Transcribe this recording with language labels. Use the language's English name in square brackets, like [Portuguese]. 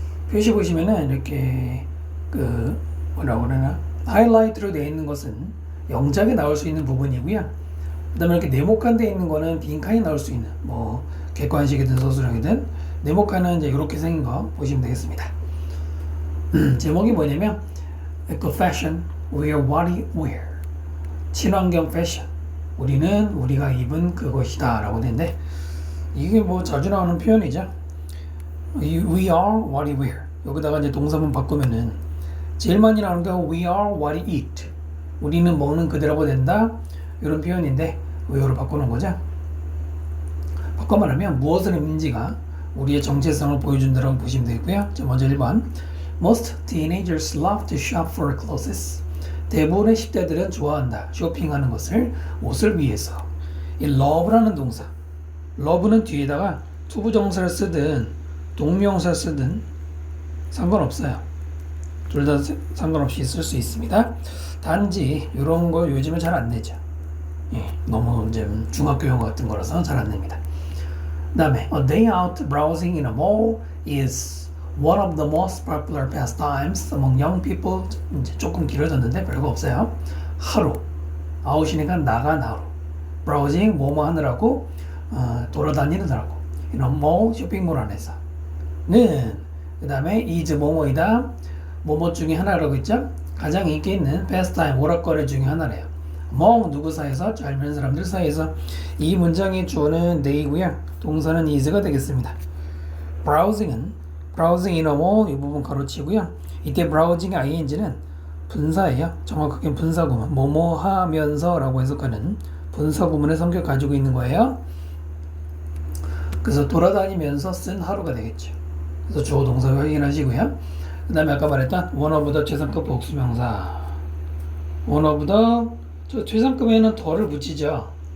[Korean] 표시 보시면은 이렇게 뭐라고 그러나 하이라이트로 되어 있는 것은 영작에 나올 수 있는 부분이고요. 그 다음에 이렇게 네모칸 되어 있는 거는 빈칸이 나올 수 있는, 뭐 객관식이든 서술형이든, 네모칸은 이제 이렇게 생긴 거 보시면 되겠습니다. 제목이 뭐냐면 [English] Eco Fashion, We are what we wear. [Korean] 친환경 패션, 우리는 우리가 입은 그것이다 라고 되는데, 이게 뭐 자주 나오는 표현이죠. [English] We are what we wear. [Korean] 여기다가 이제 동사문 바꾸면은 제일 많이 나오는 게 [English] we are what we eat. [Korean] 우리는 먹는 그대로가 된다, 이런 표현인데 wear로 바꾸는 거죠. 바꿔 말하면 무엇을 입는지가 우리의 정체성을 보여준다고 보시면 되고요. 자, 먼저 1번 [English] Most teenagers love to shop for clothes. [Korean] 대부분의 10대들은 좋아한다, 쇼핑하는 것을, 옷을 위해서. 이 love라는 동사, love는 뒤에다가 투부정사를 쓰든 동명사를 쓰든 상관없어요. 둘 다 상관없이 쓸 수 있습니다. 단지 이런 거 요즘은 잘 안 내죠. 예, 너무 이제 중학교용 같은 거라서 잘 안 냅니다. 그 다음에 [English] A day out browsing in a mall is one of the most popular pastimes among young people. [Korean] 이제 조금 길어졌는데 별거 없어요. 하루, 아웃이니까 나간 하루. browsing, 뭐뭐 하느라고, 돌아다니는 하라고. in a mall, 쇼핑몰 안에서. 는, 그 다음에 is 뭐뭐이다, 뭐뭐 중에 하나라고 했죠. 가장 인기 있는 pastime, 오락거리 중에 하나래요. among 누구 사이에서? 잘 아는 사람들 사이에서. 이 문장의 주어는 they이고요. 동사는 is가 되겠습니다. browsing in a mall, 이 부분 가로치고요. 이때 browsing ing는 분사예요. 정확하게 분사구문, 뭐뭐 하면서 라고 해석하는 분사구문의 성격 가지고 있는 거예요. 그래서 돌아다니면서 쓴 하루가 되겠죠. 그래서 주어 동사 확인하시고요. 그 그 다음에 아까 말했던 one of the 최상급 복수명사. one of the 저 최상급에는 더를 붙이죠.